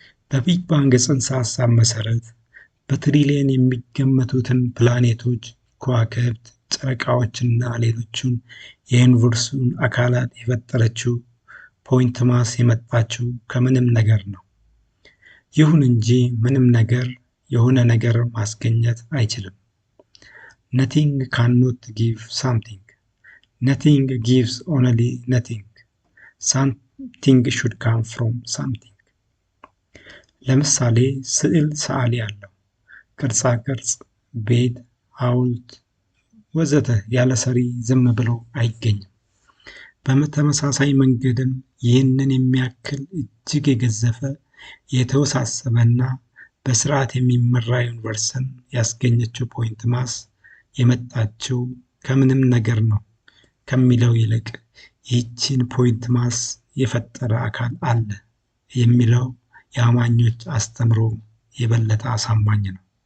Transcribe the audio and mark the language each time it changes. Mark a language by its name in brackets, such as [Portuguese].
[Amharic] በቢግ ባንግ ጽንሰ ሀሳብ መሰረት በትሪሊየን የሚገመቱትን ፕላኔቶች፣ ከዋክብት፣ ጨረቃዎችና ሌሎቹን የዩኒቨርሱን አካላት የፈጠረችው ፖይንት ማስ የመጣችው ከምንም ነገር ነው። ይሁን እንጂ ምንም ነገር የሆነ ነገር ማስገኘት አይችልም። [English] Nothing cannot give something. Nothing gives only nothing. Something should come from something. [Amharic] ለምሳሌ ስዕል ሰዓሊ አለው። ቅርጻ ቅርጽ፣ ቤት፣ ሐውልት ወዘተ ያለ ሰሪ ዝም ብሎ አይገኝም። በተመሳሳይ መንገድም ይህንን የሚያክል እጅግ የገዘፈ የተወሳሰበና በስርዓት የሚመራ ዩኒቨርስን ያስገኘችው ፖይንት ማስ የመጣችው ከምንም ነገር ነው ከሚለው ይልቅ ይህችን ፖይንት ማስ የፈጠረ አካል አለ የሚለው የአማኞች አስተምሮ የበለጠ አሳማኝ ነው።